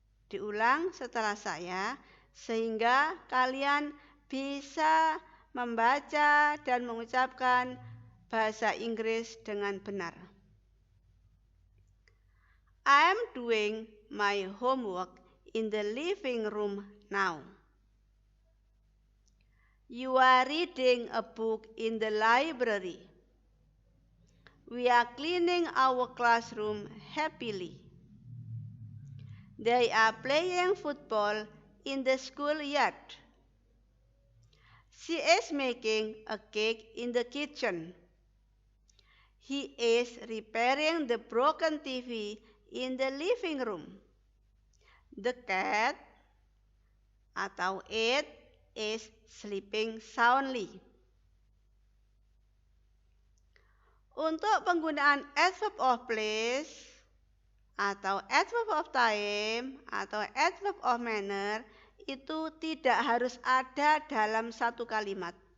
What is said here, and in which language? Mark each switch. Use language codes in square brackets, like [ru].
[id] Diulang setelah saya sehingga kalian bisa membaca dan mengucapkan bahasa Inggris dengan benar. [en] I am doing my homework in the living room now. You are reading a book in the library. We are cleaning our classroom happily. They are playing football in the schoolyard. She is making a cake in the kitchen. He is repairing the broken TV in the living room. The cat [id] atau [en] it is sleeping soundly. [id] Untuk penggunaan adverb of place atau adverb of time atau adverb of manner itu tidak harus ada dalam satu kalimat.